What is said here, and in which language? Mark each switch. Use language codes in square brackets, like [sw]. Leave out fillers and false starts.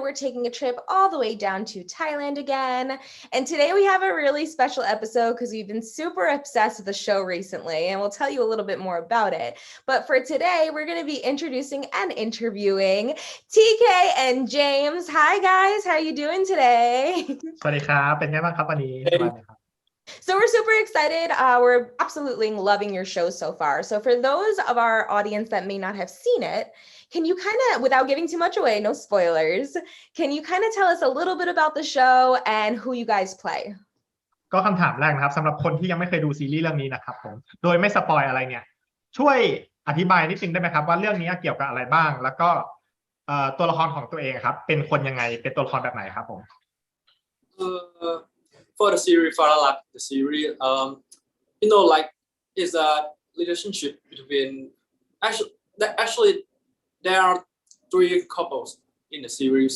[en] We're taking a trip all the way down to Thailand again. And today we have a really special episode because we've been super obsessed with the show recently, and we'll tell you a little bit more about it. But for today, we're going to be introducing and interviewing TK and James. Hi guys, how are you doing today? [th] สวัสดีครับเป็นไงบ้างครับวันนี้สบายไหมครับ [en] So we're super excited. We're absolutely loving your show so far. So for those of our audience that may not have seen it, can you kind of, without giving too much away, no spoilers, can you kind of tell us a little bit about the show and who you guys play? [th] ก็คำถามแรกนะครับสำหรับคนที่ยังไม่เคยดูซีรีส์เรื่องนี้นะครับผมโดยไม่สปอยอะไรเนี่ยช่วยอธิบายนิดนึงได้ไหมครับว่าเรื่องนี้เกี่ยวกับอะไรบ้างแล้วก็ตัวละครของตัวเองครับเป็นคนยังไงเป็นตัวละครแบบไหนครับผม [en] For the series Fahlanruk, the series like it's a relationship between actually there are 3 couples in the series.